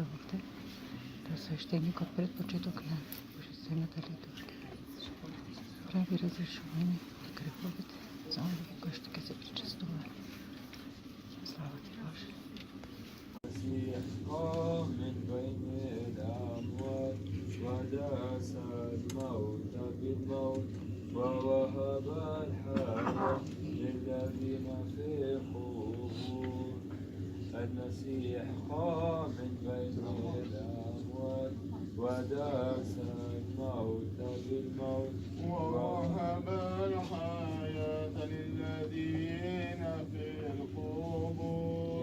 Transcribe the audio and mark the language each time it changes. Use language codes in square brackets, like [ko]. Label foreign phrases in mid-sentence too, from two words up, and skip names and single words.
[mk] овде, да свештеникот пред почеток на божествената литургија прави разрешување на греховите за оние кои што ќе се причестуваат. Слава ти, Боже. [ar] من بين الأموات وداس الموت بالموت ووهب الحياة للذين في القبور. المسيح قام من بين الأموات وداس الموت بالموت ووهب الحياة للذين في القبور.